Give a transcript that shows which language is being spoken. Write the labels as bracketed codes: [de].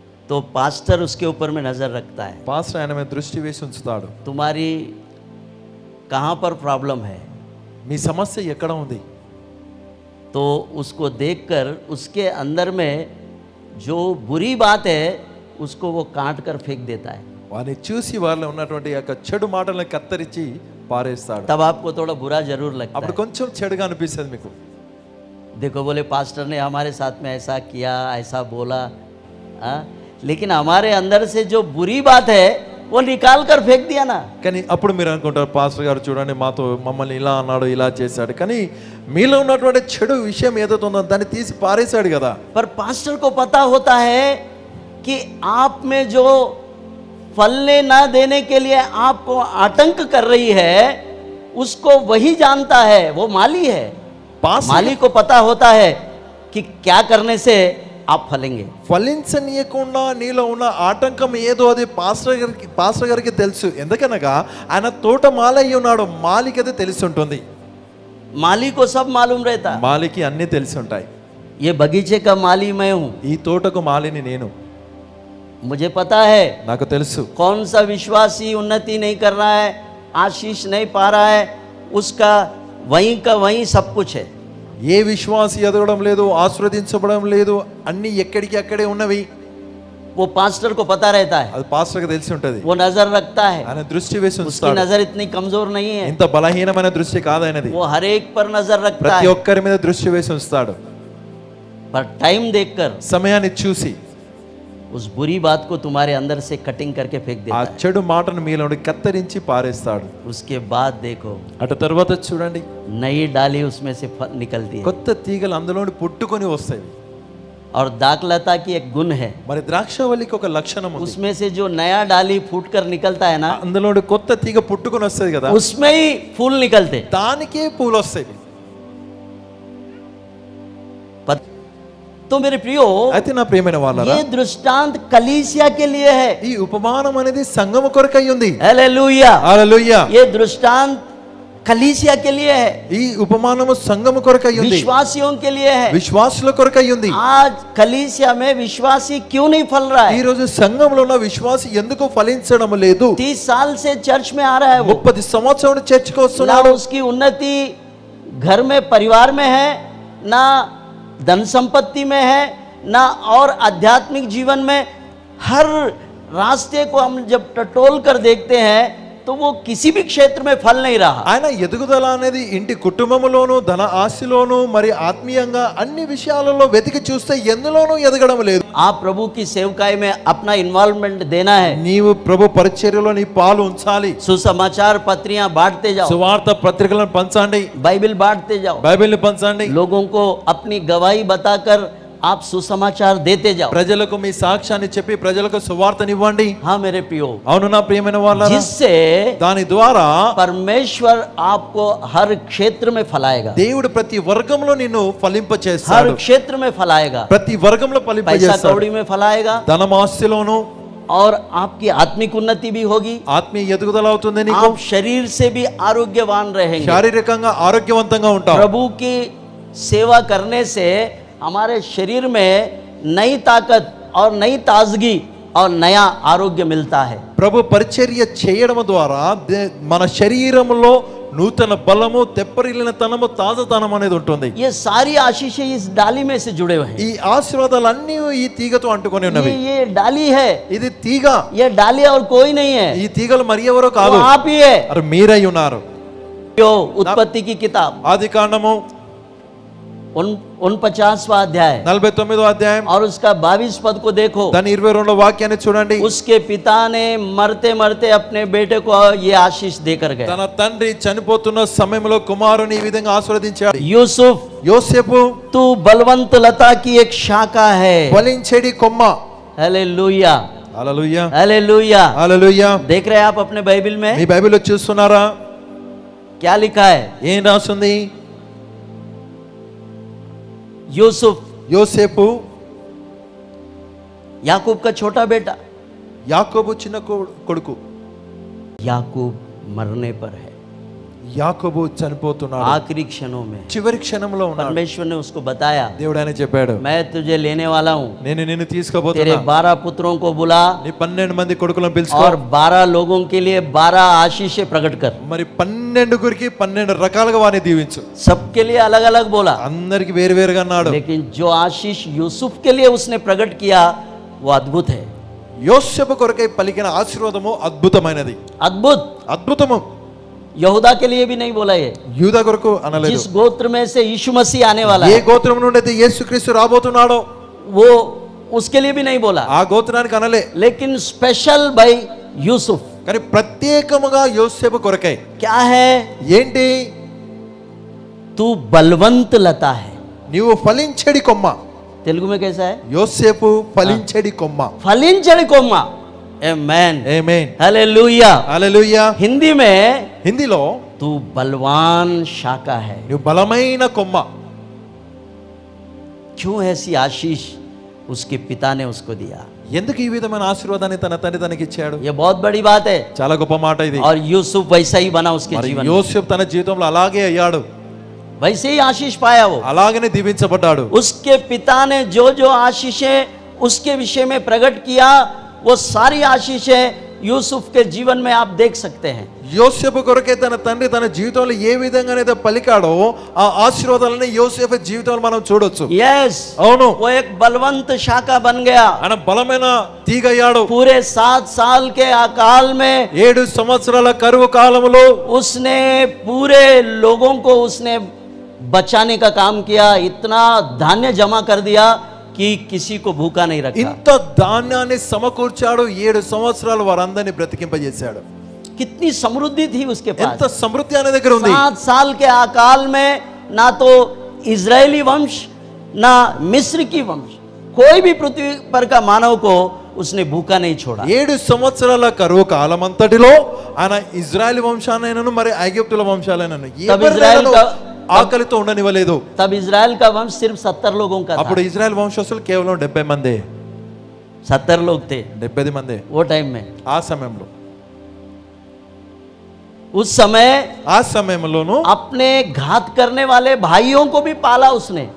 [hi] तो पास्टर उसके ऊपर में नजर रखता है। [te] పాస్టర్ ఆయన మీద దృష్టి వేసి ఉంచుతాడు. [hi] तुम्हारी कहाँ पर प्रॉब्लम है, [te] మీ సమస్య ఎక్కడ ఉంది? [hi] तो उसको देखकर उसके अंदर में जो बुरी बात है उसको वो काट कर फेंक देता है। [te] వారిని చూసి వారిలో ఉన్నటువంటి యొక్క చెడు మాటలను కత్తరించి పారేస్తాడు. [hi] तब आपको थोड़ा बुरा जरूर लगता [te] అప్పుడు [hi] है। [te] కొంచెం చెడుగా అనిపిస్తుంది మీకు. [hi] देखो, बोले पास्टर ने हमारे साथ में ऐसा किया, ऐसा बोला, लेकिन हमारे अंदर से जो बुरी बात है वो निकाल कर फेंक दिया ना। [te] కానీ అప్పుడు మీరు అనుకుంటారు, పాస్టర్ గారు చూడండి మమ్మల్ని ఇలా అన్నాడు, ఇలా చేశాడు. కానీ మీలో ఉన్నటువంటి చెడు విషయం ఏదైతే ఉందో దాన్ని తీసి పారేశాడు కదా. [hi] पर पास्टर को पता होता है कि आप में जो फलने ना देने के लिए आपको आतंक कर रही है उसको वही जानता है, वो माली है। माली को पता होता है कि क्या करने से आप फलेंगे। [te] ఫలించనీయకుండా నీలో ఉన్న ఆటంకం ఏదో అది పాస్టర్ గారికి తెలుసు. ఎందుకనగా ఆయన తోట మాలి అయి ఉన్నాడు. మాలికి అది తెలిసి ఉంటుంది. [hi] माली को सब मालूम रहता है। [te] మాలికి అన్ని తెలిసి ఉంటాయి. [hi] ये बगीचे का माली मैं हूं, [te] ఈ తోటకు మాలిని నేను. [hi] मुझे पता है [te] నాకు తెలుసు [hi] कौन सा विश्वासी उन्नति नहीं कर रहा है, आशीष नहीं पा रहा है, उसका वहीं का वहीं सब कुछ है। [te] ఏ విశ్వాసి ఎదగడం లేదు, ఆశీర్వదించబడడం లేదు, అన్ని ఎక్కడికి అక్కడే ఉన్నవి. [hi] वो पास्टर को पता रहता है, [te] అది పాస్టర్కి తెలిసి ఉంటది. [hi] वो नजर रखता है। [te] ఆయన దృష్టి వేసి [hi] उसकी [te] ఉంచుతాడు. [hi] नजर इतनी कमजोर नहीं है, [te] ఇంత బలహీనమైన దృష్టి కాదైనది. [hi] वो हर एक पर नजर रखता [te] ప్రతి [hi] है। [te] ఒక్కరి మీద దృష్టి వేసి ఉంచుతాడు. [hi] पर टाइम देखकर [te] సమయాన్ని చూసి [hi] उस बुरी बात को तुम्हारे अंदर से कटिंग करके फेंक [te] ఆ [hi] देता है। [te] చెడు మాటను మీలో నుండి కత్తరించి పారేస్తాడు. [hi] उसके बाद देखो [te] అటు తర్వాత చూడండి, [hi] नई डाली उसमें से निकलती है। [te] కొత్త తీగలు అందులో నుండి పుట్టుకొని వస్తాయి. [hi] और दाखलता की एक गुण है, [te] మరి ద్రాక్షవల్లికి ఒక లక్షణం ఉంది. [hi] उसमें से जो नया डाली फूट कर निकलता है ना, [te] అందులో నుండి కొత్త తీగ పుట్టుకొని వస్తుంది కదా, [hi] उसमें ही फूल निकलते। [te] దానికే పూలు వస్తాయి. [hi] तो मेरे प्रियो, [te] అయితే నా ప్రియమైన వాళ్ళారా, [hi] ये दृष्टांत कलीसिया के लिए है। [te] ఈ ఉపమానం అనేది సంఘము కొరకై ఉంది. [hi] हालेलुया। [te] హల్లెలూయా. [hi] ये दृष्टांत कलीसिया के लिए है, [te] ఈ ఉపమానము సంఘము కొరకై ఉంది, [hi] विश्वासियों के लिए है। [te] విశ్వాసుల కొరకై ఉంది. [hi] आज कलीसिया में विश्वासी क्यों नहीं फल रहा [te] ఈ [hi] है? [te] రోజు సంఘంలో ఉన్న విశ్వాసి ఎందుకు ఫలించడం లేదు? [hi] 30 साल से चर्च में आ रहा है, वो [te] 30 సంవత్సరాలు చర్చికి [hi] ना [te] వస్తున్నాడు. [hi] उसकी उन्नति घर में परिवार में है, ना धन संपत्ति में है, ना और आध्यात्मिक जीवन में। हर रास्ते को हम जब टटोल कर देखते हैं तो वो किसी भी क्षेत्र में फल नहीं रहा। [te] ఆయన ఎదుగుదల అనేది ఇంటి కుటుంబములోను ధన ఆస్తిలోను మరి ఆత్మీయంగా అన్ని విషయాలలో వెతికి చూస్తే ఎందులోనూ ఎదగడం లేదు. [hi] आप प्रभु की सेवकाई में अपना इन्वॉल्वमेंट देना है। [te] నీవు ప్రభు పరిచర్యలో నీ పాలు ఉంచాలి. [hi] सुसमाचार पत्रियां बांटते जाओ, [te] సువార్త పత్రికలను పంచండి, [hi] बाइबल बांटते जाओ, [te] బైబిల్ని పంచండి, [hi] लोगों को अपनी गवाही बताकर आप सुसमाचार देते जाओ। [te] ప్రజలకు మీ సాక్ష్యాన్ని చెప్పి ప్రజలకు సువార్తనివ్వండి. [hi] हाँ मेरे प्रियो, [te] అవును నా ప్రియమైన వాళ్ళారా, [hi] जिससे [te] దాని ద్వారా [hi] परमेश्वर आपको हर क्षेत्र में फलाएगा, [te] దేవుడు ప్రతి వర్గంలో నిన్ను [hi] हर [te] ఫలింపచేస్తాడు. [hi] क्षेत्र में फलाएगा, [te] ప్రతి వర్గంలో [hi] पैसा [te] ఫలింపజేస్తాడు. [hi] कौड़ी में फलाएगा [te] ధనమాస్తిలోను [hi] और आपकी आत्मिक उन्नति भी होगी। [te] ఆత్మీయ ఎదుగుదల అవుతుంది. నీకు [hi] आप शरीर से भी आरोग्यवान रहेंगे। [te] శారీరకంగా ఆరోగ్యవంతంగా ఉంటావు. [hi] प्रभु की सेवा करने से हमारे शरीर में नई ताकत और नई ताजगी और नया आरोग्य मिलता है। [te] ప్రభు పరిచర్య చేయడం ద్వారా మన శరీరంలో నూతన బలము, తెప్పరిల్లినతనము, తాజాతనం అనేది ఉంటుంది. [hi] ये सारी आशीषें इस डाली में से जुड़े हुए हैं। [te] ఈ ఆశీర్వాదాలన్నీ ఈ తీగతో అంటుకొని ఉన్నవి. [hi] ये डाली है, [te] ఇది తీగ. [hi] ये डाली और कोई नहीं है, [te] ఈ తీగలు మరి ఎవరో [hi] वो [te] కాదు, [hi] आप ही है। [te] అరే మీరై ఉన్నారు. [hi] उत्पत्ति की किताब [te] ఆది కాండము [hi] 49वां अध्याय [te] 49వ అధ్యాయం [hi] और उसका 22 पद को देखो। [te] దాని 22వ వాక్యాన్ని చూడండి. [hi] उसके पिता ने मरते मरते अपने बेटे को ये आशीष देकर गए। [te] తన తండ్రి చనిపోతున్న సమయంలో కుమారుని ఈ విధంగా ఆశీర్వదించాడు. [hi] यूसुफ, [te] యోసేపు [hi] तू बलवंत लता की एक शाखा है। [te] ఫలించేడి కొమ్మ. [hi] हालेलुया, [te] హల్లెలూయా, [hi] हालेलुया। [te] హల్లెలూయా. [hi] देख रहे हैं आप अपने बाइबल में [te] మీ బైబిల్లో చూస్తున్నారా [hi] क्या लिखा है? [te] ఏం రాస్తుంది? [hi] यूसुफ [te] యోసేపు [hi] याकूब का छोटा बेटा। [te] యాకోబు చిన్న కొడుకు. [hi] याकूब मरने पर है, [te] యాకోబు చనిపోతున్నాడు. [hi] आखिरी क्षणों में [te] చివరి క్షణంలో ఉన్నాడు. [hi] परमेश्वर ने उसको बताया, [te] దేవుడు ఆయన చెప్పాడు, [hi] मैं तुझे लेने वाला हूँ, [te] నేను నిన్ను [hi] तेरे [te] తీసుకుపోతున్నా. [hi] 12 पुत्रों को बुला [te] నీ 12 మంది కొడుకులను పిలుచుకో. [hi] और 12 लोगों के लिए 12 आशीषें प्रकट कर। [te] మరి 12 గురికి 12 రకాలుగా వారిని దీవించు. [hi] सबके लिए अलग अलग बोला, [te] అందరికి వేరువేరుగా అన్నాడు. [hi] लेकिन जो आशीष यूसुफ के लिए उसने प्रकट किया वो अद्भुत है। [te] యోసేపు కొరకై పలికిన ఆశీర్వాదము అద్భుతమైనది. [hi] अद्भुत। [te] అద్భుతము. [hi] यहूदा के लिए भी नहीं बोला ये, [te] యూదా కొరకు అనలేదు. [hi] जिस गोत्र में से यीशु मसीह आने वाला [te] ఏ [hi] है [te] గోత్రం నుండి అయితే యేసుక్రీస్తు రాబోతున్నాడో [hi] वो उसके लिए भी नहीं बोला, [te] ఆ గోత్రానికి అనలే. [hi] लेकिन [en] special by [hi] यूसुफ। [te] కానీ ప్రత్యేకముగా యోసేపు కొరకై [hi] क्या है? [te] ఏంటి? [hi] तू बलवंत लता है। [te] నీవు ఫలించడి కొమ్మ. [hi] तेलुगु में कैसा है? [te] యోసేపు ఫలించడి కొమ్మ. फलिंचड़ कोम्मा। [hi] आमेन, [te] ఆమేన్, [hi] हालेलुया। [te] హల్లెలూయా. [hi] हिंदी में [te] హిందీలో [hi] तू बलवान शाखा है। [te] నువ్వు బలమైన కొమ్మ. [hi] क्यों ऐसी आशीष उसके पिता ने उसको दिया? [te] ఎందుకు ఈ విధమైన ఆశీర్వాదాన్ని తన తండ్రి తనకి ఇచ్చాడు? [hi] ये बहुत बड़ी बात है। [te] చాలా గొప్ప మాట ఇది. [hi] और यूसुफ वैसा ही बना उसके [te] మరి [hi] जीवन में, [te] యోసేపు తన జీవితంలో అలాగే అయ్యాడు, [hi] वैसे ही आशीष पाया वो। [te] అలాగనే దీవించబడ్డాడు. [hi] उसके पिता ने जो जो आशीषें उसके विषय में प्रकट किया वो सारी आशीषें यूसुफ के जीवन में आप देख सकते हैं। [te] యోసేపు కొరకే తన తండ్రి తన జీవితంలో ఏ విధంగానైతే పలికాడో ఆ ఆశీర్వాదాలని యోసేపు జీవితంలో మనం చూడొచ్చు. [hi] यस, [te] అవును, [hi] वो एक बलवंत शाखा बन गया। [te] ఆయన బలమైన తీగ అయ్యాడు. [hi] पूरे 7 साल के अकाल में [te] 7 సంవత్సరాల కరువు కాలంలో [hi] उसने पूरे लोगों को उसने बचाने का काम किया। इतना धान्य जमा कर दिया कि किसी को भूखा नहीं रखा। [te] ఇంత ధాన్యాన్ని సమకూర్చాడు. 7 సంవత్సరాలు వారందరినీ బ్రతికింపజేశాడు. [hi] कितनी समृद्धि थी उसके [te] ఎంత [hi] पास। [te] సమృద్ధి ఆయన దగ్గర ఉంది. [hi] 7 साल के अकाल में ना तो इजरायली वंश ना मिस्र की वंश, कोई भी पृथ्वी पर का मानव को उसने भूखा नहीं छोड़ा। [te] 7 సంవత్సరాల కరువు కాలం అంతటిలో ఆయన ఇజ్రాయెల్ వంశాలైనను మరి ఐగుప్తుల వంశాలైనను ఎవరినైనా ఆకలితో ఉండనివ్వలేదు. [hi] तब इजराइल का वंश सिर्फ 70 लोगों का [te] అప్పుడు [hi] था। [te] ఇజ్రాయెల్ వంశస్థులు కేవలం 70 మందే. [hi] 70 लोग थे [te] 70 మందే [hi] वो टाइम में। [te] ఆ సమయంలో. [hi] उस समय [te] ఆ సమయంలోను [hi] अपने घात करने वाले भाइयों को भी पाला उसने।